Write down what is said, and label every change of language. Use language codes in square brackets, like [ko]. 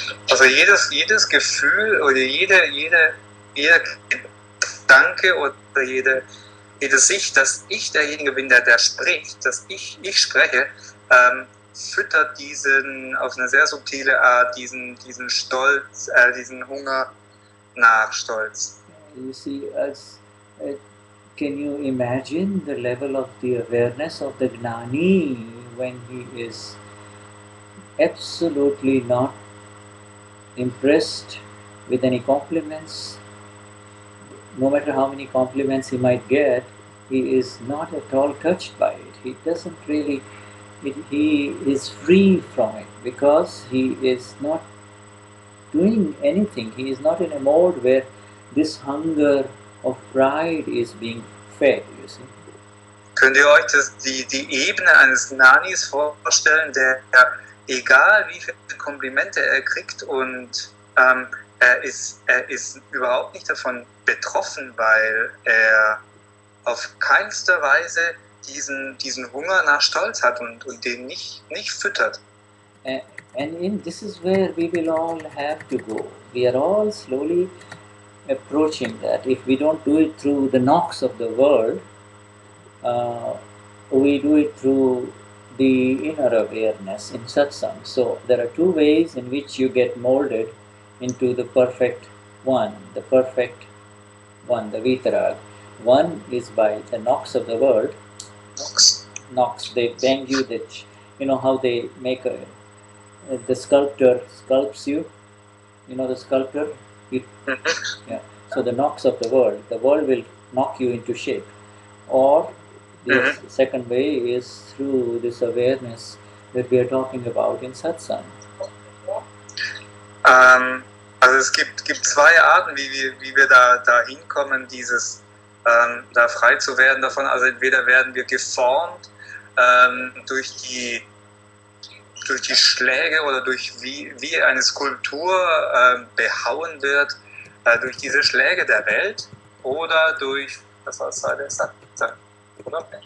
[de] Also jedes Gefühl oder jeder Gedanke oder jede Sicht, dass ich derjenige bin, der spricht, dass ich spreche, füttert auf eine sehr subtile Art diesen Stolz, diesen Hunger nach Stolz. [en] You see, can you imagine the level of the awareness of the Gnani when he is absolutely not impressed with any compliments? No matter how many compliments he might get, he is not at all touched by it. He doesn't really, he is free from it because he is not doing anything. He is not in a mode where this hunger of pride is being fed, you see. [de] Könnt ihr euch die Ebene eines Gnanis vorstellen, der egal wie viele Komplimente er kriegt und er ist überhaupt nicht davon betroffen, weil er auf keinster Weise diesen Hunger nach Stolz hat und den nicht füttert. [en] And this is where we will all have to go. We are all slowly approaching that. If we don't do it through the knocks of the world, we do it through the inner awareness in Satsang. So there are two ways in which you get molded into the perfect one, the Vitarag. One is by the knocks of the world. Knocks, they bang you, how they make the sculptor sculpts you, the sculptor? Yeah. So the knocks of the world will knock you into shape. Or the second way is through this awareness that we are talking about in Satsang. [de] Also es gibt zwei Arten, wie wir da hinkommen, da frei zu werden davon. Also entweder werden wir geformt durch die Schläge oder durch wie eine Skulptur behauen wird, durch diese Schläge der Welt oder durch, das war der Satsang, oder?